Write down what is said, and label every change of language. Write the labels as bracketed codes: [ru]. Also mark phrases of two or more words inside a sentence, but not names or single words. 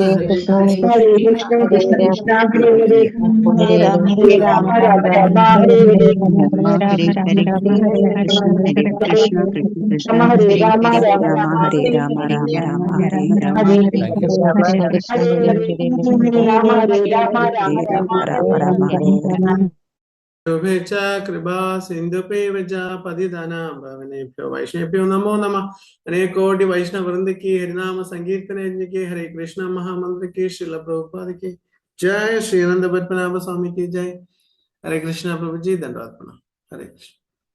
[sa] ഹരേ കൃഷ്ണ കൃഷ്ണ കൃഷ്ണ ഹരേ ഹരേ ഹരേ രാമ രാമ രാമ ഹരേ ഹരേ ഹരേ കൃഷ്ണ ഹരേ രാമ രാമ രാമ ഹരേ രാമ ഹരേ രാമ രാമ ശോഭേച്ഛ കൃപാ സിന്ധുപേവച പതിദാനാം ഭവനേഭ്യോ വൈഷ്ണവേഭ്യോ നമോ നമഃ. [hi] अनेक कोटि वैष्णव वृंद की हरिनाम संकीर्तन यज्ञ के हरे कृष्ण महामंत्र की श्रील प्रभुपाद की जय. श्री आनंद पद्मनाभ स्वामी की जय. हरे कृष्ण. प्रभु जी दंडवत प्रणाम. हरे कृष्ण.